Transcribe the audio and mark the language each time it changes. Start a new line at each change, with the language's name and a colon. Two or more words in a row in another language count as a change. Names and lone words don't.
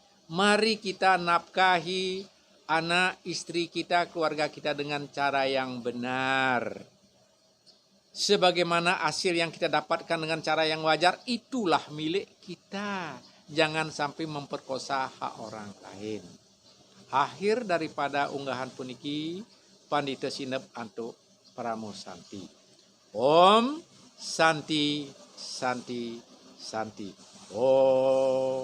Indonesian: Mari kita nafkahi anak, istri kita, keluarga kita dengan cara yang benar. Sebagaimana hasil yang kita dapatkan dengan cara yang wajar, itulah milik kita. Jangan sampai memperkosa hak orang lain. Akhir daripada unggahan puniki, Pandita Sinep Anto Pramosanti.
Sanskrit: Om Santi Santi Santi. Om.